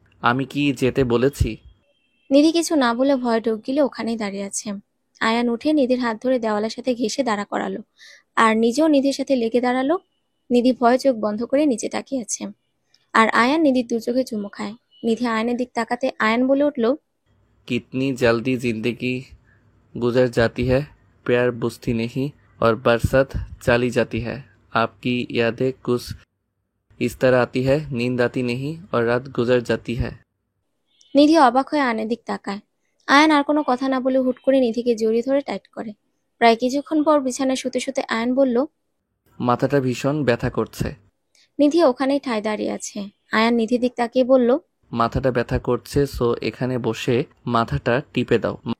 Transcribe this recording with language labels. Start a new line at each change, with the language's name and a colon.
Bangla: আমি কি যেতে বলেছি? নিধি কিছু না বলে ভয় ঢোক গিলে ওখানেই দাঁড়িয়ে আছে। আয়ান উঠে নিধির হাত ধরে দেওয়ালের সাথে ঘেঁষে দাঁড়া করালো আর নিজেও নিধির সাথে লেগে দাঁড়ালো। নিধি ভয়ে চোখ বন্ধ করে নিচে তাকিয়ে আছে আর আয়ান নিধির দু চোখে চুমু খায়। নিধি আয়নের দিক তাকাতে আয়ান বলে উঠল,
Hindi: कितनी जल्दी जिंदगी गुजर जाती है, प्यार बुझती नहीं और बरसात चली जाती है। आपकी यादें कुछ इस तरह आती है, नींद आती नहीं और रात गुजर जाती है।
Bangla: নিধি অবাক হয়ে আয়নের দিক তাকায়। আয়ান আর কোনো কথা না বলে হুট করে নিধিকে জড়িয়ে ধরে টাইট করে। প্রায় কিছুক্ষণ পর বিছানায় শুতে শুতে আয়ান বলল, মাথাটা ভীষণ ব্যথা করছে। নিধি ওখানেই ঠায় দাঁড়িয়ে আছে। আয়ান নিধির দিক তাকিয়ে বলল, মাথাটা ব্যথা করছে, সো এখানে বসে মাথাটা টিপে দাও।